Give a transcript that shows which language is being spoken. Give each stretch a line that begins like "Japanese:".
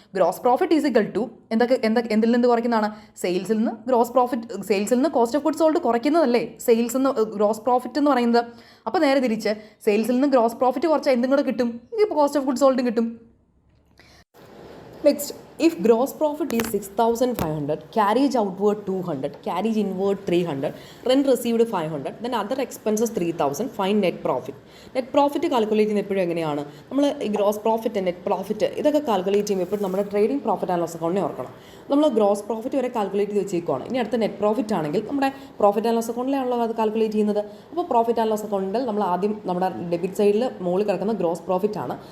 Malayalam: Gross profit is equal to എന്തിൽ നിന്ന് കുറയ്ക്കുന്നതാണ്? സെയിൽസിൽ നിന്ന് സെയിൽസിൽ നിന്ന് cost of goods sold കുറയ്ക്കുന്നതല്ലേ sales നിന്ന് ഗ്രോസ് പ്രോഫിറ്റ് എന്ന് പറയുന്നത്. അപ്പോൾ നേരെ തിരിച്ച് സെയിൽസിൽ നിന്ന് ഗ്രോസ് പ്രോഫിറ്റ് കുറച്ചാൽ എന്തും കൂടെ കിട്ടും? ഈ കോസ്റ്റ് ഓഫ് ഗുഡ്സ് സോൾഡും കിട്ടും. Next,
English: If gross profit is 6,500, carriage outward 200, carriage inward 300, rent received 500, then other expenses 3,000, find net profit.
Malayalam: Net profit calculate ചെയ്യുന്ന എപ്പോഴും എങ്ങനെയാണ്? നമ്മൾ ഈ ഗ്രോസ് പ്രോഫിറ്റ്, നെറ്റ് പ്രോഫിറ്റ് ഇതൊക്കെ കാൽക്കുലേറ്റ് ചെയ്യുമ്പോൾ എപ്പോഴും നമ്മുടെ ട്രേഡിംഗ് പ്രോഫിറ്റ് ആൻഡ് ലോസ് അക്കൗണ്ടിനെ ഓർക്കണം. നമ്മൾ ഗ്രോസ് പ്രോഫിറ്റ് വരെ കാൽക്കുലേറ്റ് ചെയ്ത് വെച്ചേക്കുവാണ്. ഇനി അടുത്ത നെറ്റ് പ്രോഫിറ്റ് ആണെങ്കിൽ നമ്മുടെ പ്രോഫിറ്റ് ആൻഡ് ലോസ് അക്കൗണ്ടിലാണല്ലോ അത് കാൽക്കുലേറ്റ് ചെയ്യുന്നത്. അപ്പോൾ പ്രോഫിറ്റ് ആൻഡ് ലോസ് അക്കൗണ്ടിൽ നമ്മൾ ആദ്യം നമ്മുടെ ഡെബിറ്റ് സൈഡിൽ മുകളിൽ കിടക്കുന്ന ഗ്രോസ് പ്രോഫിറ്റ് ആണ്.